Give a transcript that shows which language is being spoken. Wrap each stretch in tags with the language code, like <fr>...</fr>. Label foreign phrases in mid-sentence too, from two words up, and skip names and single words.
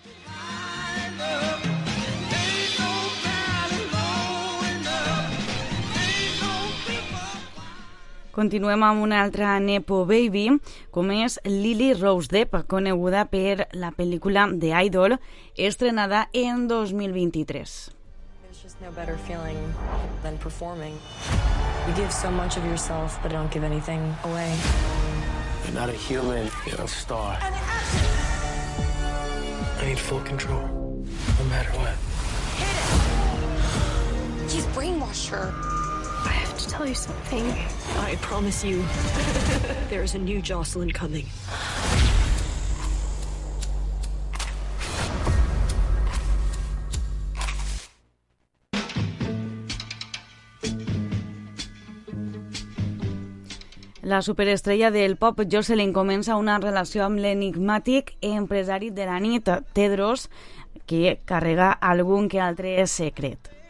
<ca>Continuem amb una altra</ca> <en>Nepo Baby,</en> <ca>com és Lily Rose Depp, coneguda per la pel·lícula The Idol, estrenada en 2023.</ca> <en>There's just no better feeling than performing. You give so much of yourself, but don't give anything away. You're not a human, you're a star. I need full control, no matter what. He's brainwashed her. I have to tell you something. I promise you, there is a new Jocelyn coming.</en> <ca>La superestrella del pop Jocelyn comença una relació amb l'enigmàtic empresari de la nit, Tedros, que carrega algun que altre secret.</ca>